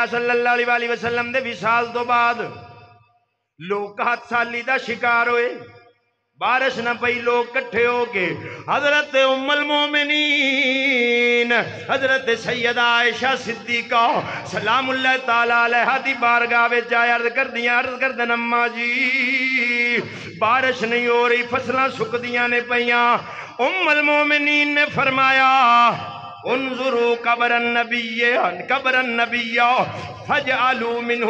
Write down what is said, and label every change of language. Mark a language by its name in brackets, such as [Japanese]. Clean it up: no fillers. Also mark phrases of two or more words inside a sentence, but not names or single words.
[Arabic] صلی اللہ علیہ وسلم [Punjabi] دے وصال تو بعد لوگ قحط سالی دا شکار ہوئے بارش نہ پئی لوگ کٹھے ہو کے حضرت ام المومنین حضرت سیدہ عائشہ صدیقہ [Arabic] سلام اللہ تعالی علیہ [Punjabi] دی بارگاہ وچ عرض کردیاں اماں جی بارش نہیں ہو رہی فصلاں سکدیاں نے پیاں ام المومنین نے فرمایا [Arabic] انظروا قبر النبی فاجعلوا منه